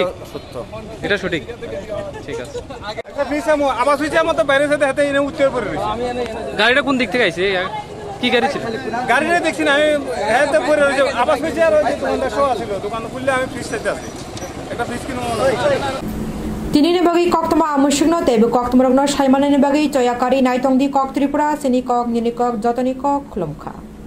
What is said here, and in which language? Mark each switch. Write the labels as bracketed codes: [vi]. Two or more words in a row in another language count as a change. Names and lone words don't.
[bn] সত্য। এটা সঠিক, ঠিক আছে। গাড়িটা কোন দিক থেকে আইছে? কি গাড়ি ছিল? গাড়িটা দেখছি না আমি, হ্যাঁ তো পরে ওই যে আবাস হয়েছে আর ওই যে দোকানটা শো আছিল, দোকান খুললে আমি ফ্রিজ চাইতে আছি, একটা ফ্রিজ কিনে [trp] Tinini bagi kok tama amushigno tebe kok tama rogno shaimane bagi coyakari naitong di kok Tripura sini kok nini kok jotoni kok khulumkha.